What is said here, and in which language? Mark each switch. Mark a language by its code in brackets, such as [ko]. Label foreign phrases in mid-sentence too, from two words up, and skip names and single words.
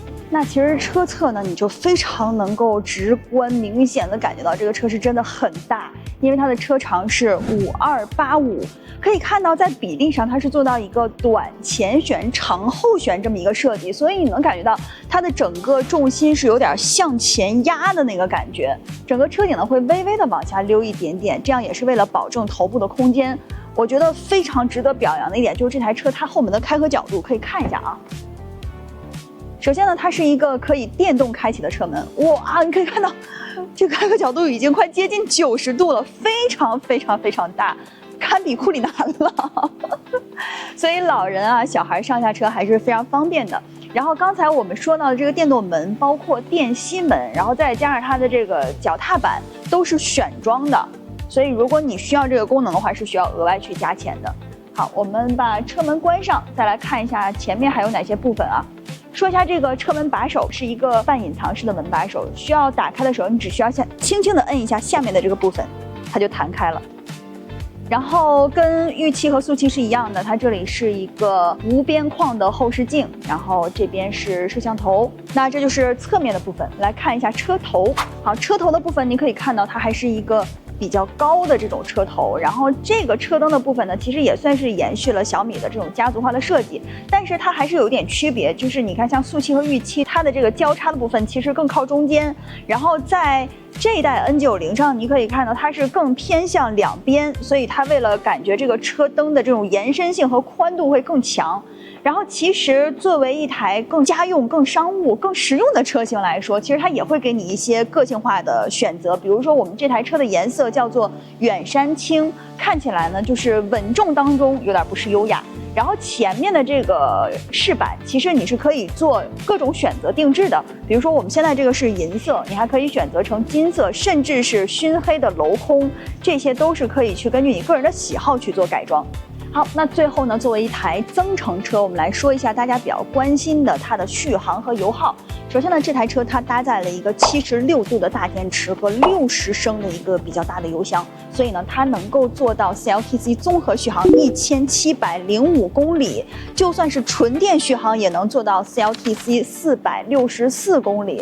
[zh] 那其實車側呢，你就非常能夠直觀明顯的感覺到這個車是真的很大，因為它的車長是5285，可以看到在比例上它是做到一個短前懸、長後懸這麼一個設計，所以你能感覺到它的整個重心是有點向前壓的那個感覺，整個車頂呢會微微的往下溜一點點，這樣也是為了保證頭部的空間。我覺得非常值得表揚的一點就是這台車它後门的開合角度，可以看一下啊。首先呢，它是一個可以電動開啟的車門，哇，你可以看到這個開合角度已經快接近90 度了，非常非常非常大，堪比庫里南了。所以老人啊、小孩上下車還是非常方便的。然後刚才我們說到的這個電動門，包括電吸門，然後再加上它的這個腳踏板都是選裝的，所以如果你需要這個功能的話，是需要額外去加錢的。好，我們把車門關上，再來看一下前面還有哪些部分啊。說一下這個車門把手是一個半隱藏式的門把手，需要打開的時候，你只需要輕輕的摁一下下面的這個部分，它就彈開了。然後跟玉器和素器是一樣的，它這裡是一個無邊框的後視鏡，然後這邊是攝像頭。那這就是側面的部分，來看一下車頭。好，車頭的部分你可以看到它還是一個比較高的这種車頭，然後這個車燈的部分呢，其實也算是延續了小米的這種家族化的設計，但是它還是有點區別，就是你看像素七和玉七，它的這個交叉的部分其實更靠中間，然後在這一代 N90上，你可以看到它是更偏向兩邊，所以它為了感覺這個車燈的這種延伸性和寬度會更強。然後其實作為一台更家用、更商務、更實用的車型來說，其實它也會給你一些個性化的選擇。比如說我們這台車的顏色叫做遠山青，看起來呢就是穩重當中有點不失優雅。然後前面的這個飾板，其實你是可以做各種選擇定制的。比如說我們現在這個是銀色，你還可以選擇成金色，甚至是燻黑的鏤空，這些都是可以去根據你個人的喜好去做改裝。好，那最後呢，作為一台增程車，我們來說一下大家比較關心的它的續航和油耗。首先呢，這台車它搭載了一個76度的大電池和60升的一個比較大的油箱，所以呢，它能夠做到 CLTC 綜合續航1705公里，就算是純電續航也能做到 CLTC 464公里。